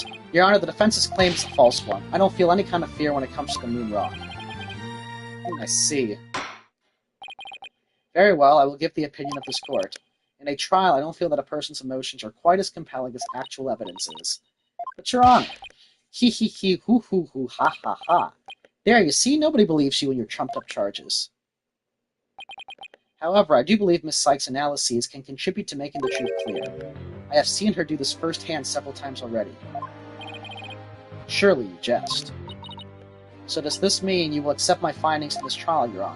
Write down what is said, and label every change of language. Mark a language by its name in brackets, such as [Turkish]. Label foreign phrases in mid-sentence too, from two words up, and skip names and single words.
[English] Your Honor, the defense's claim is a false one. I don't feel any kind of fear when it comes to the moon rock. I see. Very well, I will give the opinion of this court. In a trial, I don't feel that a person's emotions are quite as compelling as actual evidence is. But, Your Honor, hee hee hee, hoo hoo hoo, ha ha ha. There, you see, nobody believes you in your trumped-up charges. However, I do believe Miss Sykes' analyses can contribute to making the truth clear. I have seen her do this firsthand several times already. Surely you jest. So does this mean you will accept my findings in this trial, Your Honor?